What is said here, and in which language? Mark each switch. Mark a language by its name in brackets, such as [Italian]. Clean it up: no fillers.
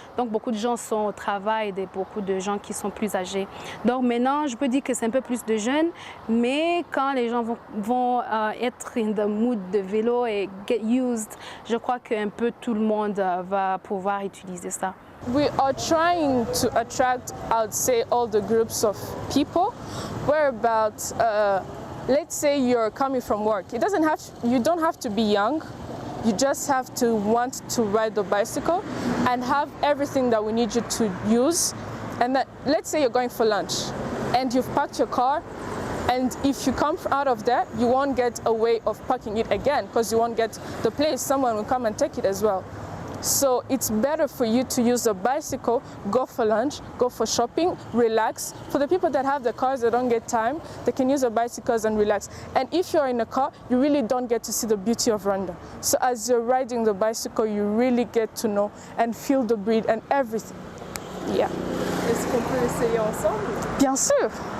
[French] Donc, beaucoup de gens sont au travail et beaucoup de gens qui sont plus âgés. Donc, maintenant, je peux dire que c'est un peu plus de jeunes, mais quand les gens vont être [English] in the mood [French] de vélo et [English] get used, [French] je crois qu'un peu tout le monde va pouvoir utiliser ça. [English] We are trying to attract, I would say, all the groups of people. Where about, let's say you're coming from work. You don't have to be young. You just have to want to ride the bicycle and have everything that we need you to use. And that, let's say you're going for lunch and you've parked your car. And if you come out of there, you won't get a way of parking it again because you won't get the place. Someone will come and take it as well. So it's better for you to use a bicycle, go for lunch, go for shopping, relax. For the people that have the cars that don't get time, they can use their bicycles and relax. And if you're in a car, you really don't get to see the beauty of Rwanda. So as you're riding the bicycle, you really get to know and feel the breeze and everything. Yeah. [French] Est-ce qu'on peut essayer ensemble? Bien sûr.